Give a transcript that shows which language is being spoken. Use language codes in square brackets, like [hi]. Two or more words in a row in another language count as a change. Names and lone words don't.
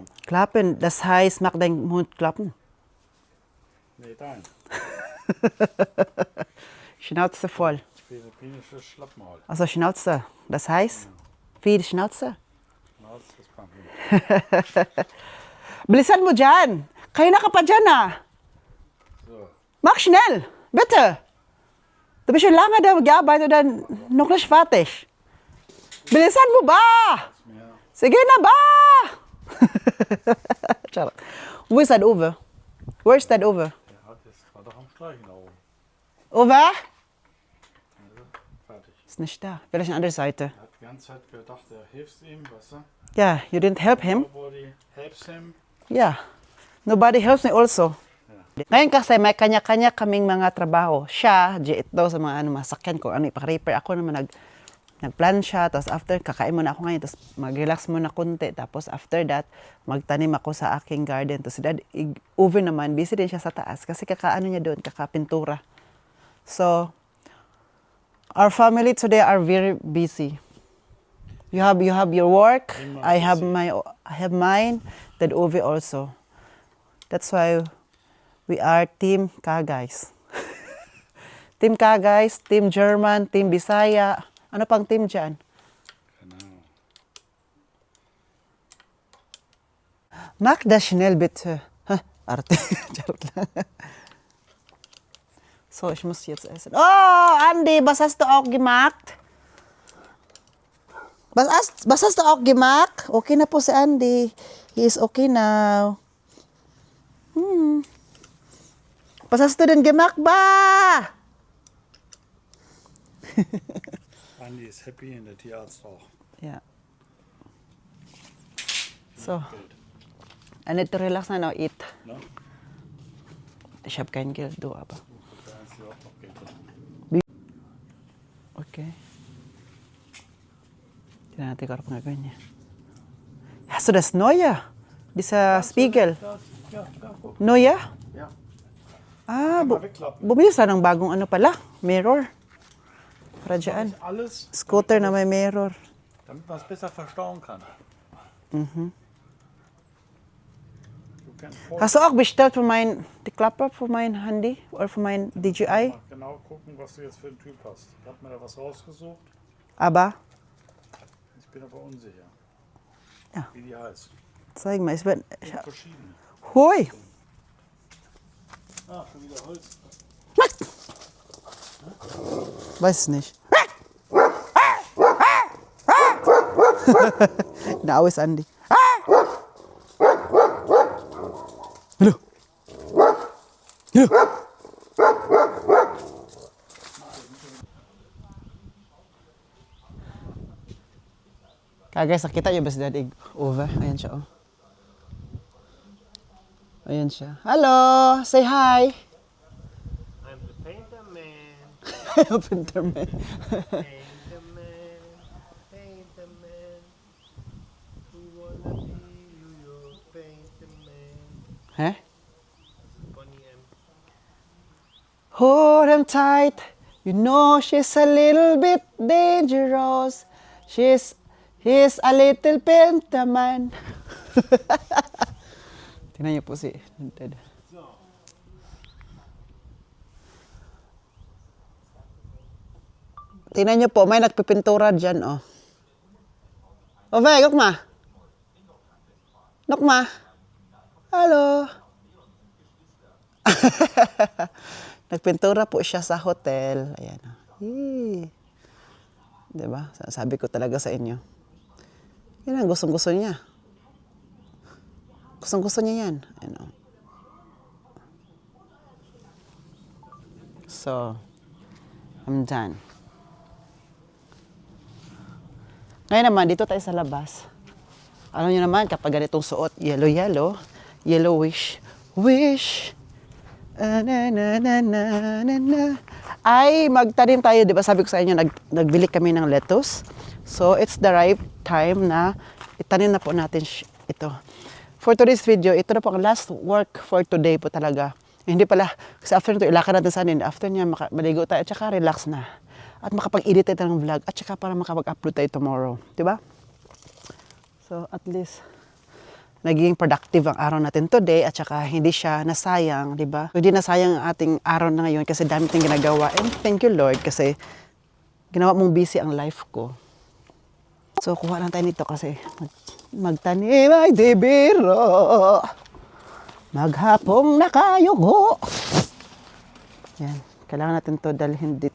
[de] Klappen, das heißt, mach den Mund klappen. Nee, dein. Schnauze voll. Philippinisches Schlappmaul. Also Schnauze, das heißt, viel Schnauze. Genau, das ist Pampel. [tl] Bilisan mo dyan. Kayo na ka pa dyan ah. [de] So. Mach schnell, bitte. Du bist schon lange da gearbeitet und noch nicht fertig. [tl] Bilisan mo ba? [de] Ja. [tl] Sige na ba? Charot. [de] Wo ist das Uwe? [en] Where is that Uwe? [de] Der hat jetzt war doch am Streichen da oben. Uwe? Also, fertig. Ist nicht da. Vielleicht an der Seite. Er hat die ganze Zeit gedacht, er hilft ihm, weißt du? [en] Yeah, you didn't help him? Nobody helps him. Yeah. Nobody helps me also. [tl] Ngayon kasi may kanya-kanya kaming mga trabaho. Siya, ito sa mga masakyan ko, ipa-repair. Ako naman nagplan siya, tapos after, kakain muna ako ngayon, tapos mag-relax muna konti. Tapos [en] after that, [tl] magtanim ako sa aking garden. Tapos si Dad, Uwe naman, busy din siya sa taas kasi kakaano niya doon, kakapintura. [en] So, our family today are very busy. You have your work, I have mine, then Uwe also. That's why we are Team Kagays. Team Kagays, Team German, Team Bisaya. [tl] Ano pang team dyan? [de] Genau. Mach das schnell bitte. [tl] Arte. Charot lang. [de] So, ich muss jetzt essen. Oh, Andy, was hast du auch gemacht? Was hast du auch gemacht? [tl] Okay na po si Andy. [en] He is okay now. [de] Was hast du denn gemacht, ba? Andi ist happy und der Tierarzt auch. Ja. So, Geld. [en] I need to relax now, eat. [de] Ne? Ich habe kein Geld, du aber. Der Einzige auch noch Geld hat. Okay. [tl] Tingnan natin kung ano gagawin niya. [de] Hast du das Neue? Dieser Spiegel? Ja, guck. Neue? Ja. Ah, Kann man wegklappen. [tl] bumili sa ng bagong ano pala, mirror. Para dyan. [de] Alles, [tl] Scooter na may mirror. [de] damit man es besser verstauen kann. Du kannst Hast du auch bestellt für die Klappe für mein Handy oder für mein DJI? mal genau gucken, was du jetzt für einen Typ hast. Ich habe mir da was rausgesucht. Aber, Ich bin aber unsicher. Ja. Wie die heißt. zeig mal, Verschiedene. Hui! Ah, schon wieder Holz. Weiß es nicht. [en] Now is Andy. Hello. Hello. [tl] Guys, nakita niyo ba si Daddy Uwe? Ayan siya, oh. Ayan siya. [en] Hello! Say hi! I'm the painter man. Painter man. Painter man. Painter man. We wanna be your painter man. Hä? Bonnie M. Hold him tight. You know she's a little bit dangerous. He's a little painter man. [tl] Tingnan niyo po si Dad. Tingnan niyo po, may nagpipintura dyan, oh. [de] Ove, gukma. Nukma. [en] Hello. [tl] Nagpintura po siya sa hotel. Ayan. Oh. Diba? Sabi ko talaga sa inyo. Yan ang gustong-gusto niya. Gustong-gusto niya yan. Ano. [en] So, I'm done. [tl] Ngayon naman, dito tayo sa labas. Alam niyo naman, kapag ganitong suot, [en] yellow-yellow, yellowish, wish. [tl] Ay, magtanim tayo, di ba? Sabi ko sa inyo, nagbili kami ng lettuce. [en] So, it's the right time [tl] na itanim na po natin ito. [en] For today's video, [tl] ito na po ang [en] last work for today [tl] po talaga. Hindi pala, kasi after nito, ilakad natin sa anin. After niya, maligo tayo at saka relax na. At makapag-edit tayo ng vlog at saka para makapag-upload tayo tomorrow. Di ba? So, at least, naging productive ang araw natin today at saka hindi siya nasayang, di ba? Hindi nasayang ang ating araw na ngayon kasi dami tayong ginagawa. [en] And thank you, [tl] Lord, kasi ginawa mong busy ang life ko. So, kuha lang tayo nito kasi magtanim ay di biro. Maghapong nakayugo. Yan. Kailangan natin to dalhin dito.